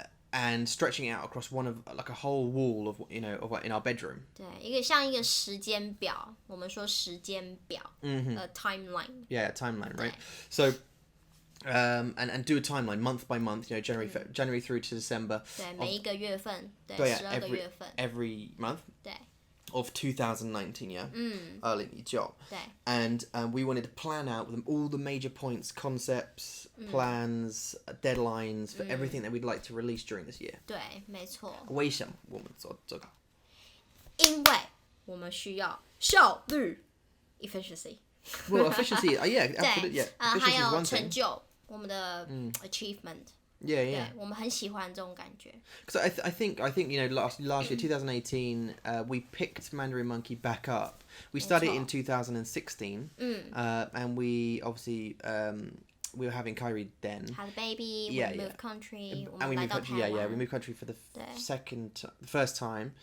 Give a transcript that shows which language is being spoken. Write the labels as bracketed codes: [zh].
[en] And stretching it out across like a whole wall of in our bedroom. [zh] 对，像一个时间表，我们说时间表，timeline. [en] Yeah, timeline, right? So, and do a timeline month by month. January through to December. [zh] 对，每一个月份，对，12个月份。 [en] Every month. [zh] 对。 [en] Of 2019, yeah. 2019. [zh] 对。 [en] And we wanted to plan out all the major points, concepts, plans, deadlines for everything that we'd like to release during this year. [zh] 对，没错。为什么我们做这个？因为我们需要效率 ，efficiency. [en] Well, efficiency, yeah, absolutely, yeah. [zh] 还 [en] Efficiency is [zh] 有 [en] one [zh] 成 [en] thing. [zh] 就，我们的 achievement. [en] Yeah. [zh] 对，我们很喜欢这种感觉。 [en] Because I think last year 2018 we picked Mandarin Monkey back up. We started in 2016, and we obviously we were having Kyrie then. Had a baby, we moved country, and we moved country. We moved country for the first time.